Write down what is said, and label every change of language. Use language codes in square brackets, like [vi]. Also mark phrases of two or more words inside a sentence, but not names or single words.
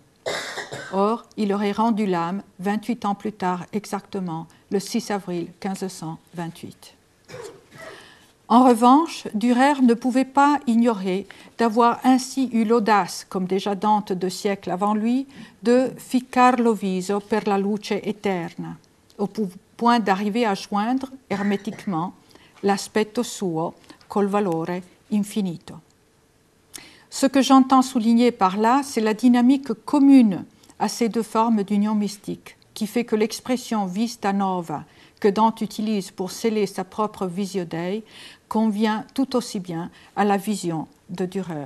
[fr] Or, il aurait rendu l'âme 28 ans plus tard exactement, le 6 avril 1528. En revanche, Dürer ne pouvait pas ignorer d'avoir ainsi eu l'audace, comme déjà Dante 2 siècles avant lui, de [it] ficcar lo viso per la luce eterna, [fr] au point d'arriver à joindre hermétiquement [it] l'aspetto suo col valore infinito. [fr] Ce que j'entends souligner par là, c'est la dynamique commune à ces deux formes d'union mystique, qui fait que l'expression [it] vista nova [fr] que Dante utilise pour sceller sa propre [la] visio Dei [fr] convient tout aussi bien à la vision de Dürer.